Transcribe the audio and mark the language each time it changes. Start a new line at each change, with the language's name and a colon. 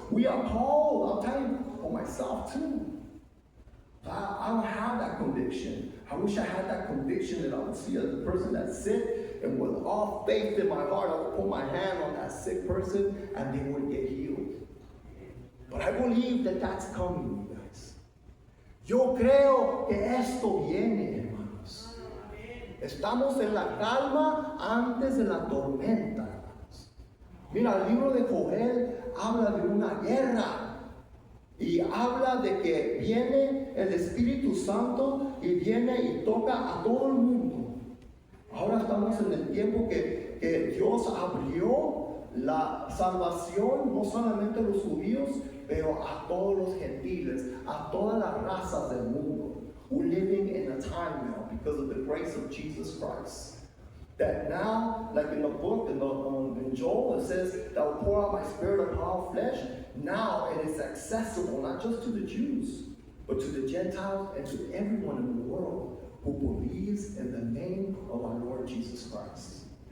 English: We are called, I'll tell you for myself too. I don't have that conviction. I wish I had that conviction that I would see a person that's sick, and with all faith in my heart, I would put my hand on that sick person and they would get healed. But I believe that that's coming, you guys.
Spanish: Yo creo que esto viene, hermanos. Estamos en la calma antes de la tormenta. Mira, el libro de Joel habla de una guerra y habla de que viene el Espíritu Santo y viene y toca a todo el mundo. Ahora estamos en el tiempo que Dios abrió la salvación no solamente a los judíos, pero a todos los gentiles, a todas las razas del mundo.
English: We're living in a time now because of the grace of Jesus Christ. That now, like in the book, in Joel, it says that I will pour out my spirit upon all flesh. Now it is accessible not just to the Jews, but to the Gentiles and to everyone in the world who believes in the name of our Lord Jesus Christ.